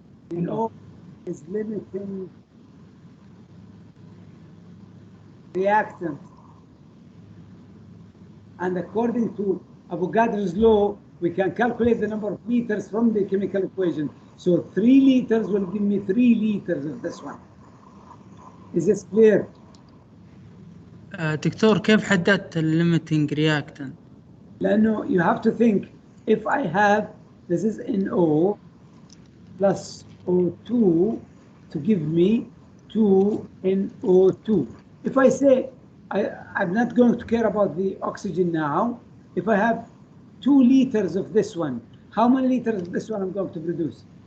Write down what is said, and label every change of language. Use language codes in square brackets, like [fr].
[en] NO is limiting reactant. And according to Avogadro's law, we can calculate the number of liters from the chemical equation. So 3 liters will give me 3 liters of this one. Is this clear? [ar] دكتور كيف حددت الليميتنج رياكتنت؟ [en] لأنه you have to think, if I have, this is NO plus O2 to give me 2NO2. If I say, I'm not going to care about the oxygen now. If I have 2 liters of this one, how many liters of this one I'm going to produce?